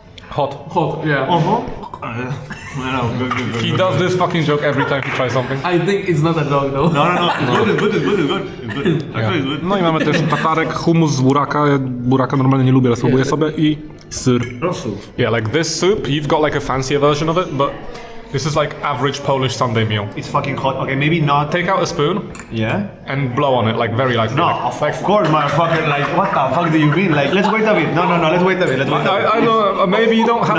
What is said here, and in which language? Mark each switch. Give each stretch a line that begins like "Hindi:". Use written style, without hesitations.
English: Hot. Yeah. He does this fucking joke every time he tries something. I think it's not a dog though. No. It's good. Actually, it's good.
Polish: No i mamy też tatarek, hummus z buraka. Ja buraka normalnie nie lubię, ale spróbuję sobie. I syr. Rosół.
English: Yeah, like this soup, you've got like a fancier version of it, but this is like average Polish Sunday meal. It's fucking hot. Okay, maybe not. Take out a spoon Yeah. and blow on it, like very lightly. No, like- of course, motherfucker. Like, what the fuck do you mean? Like, let's wait a bit. No. Let's wait a bit. I know, maybe you don't have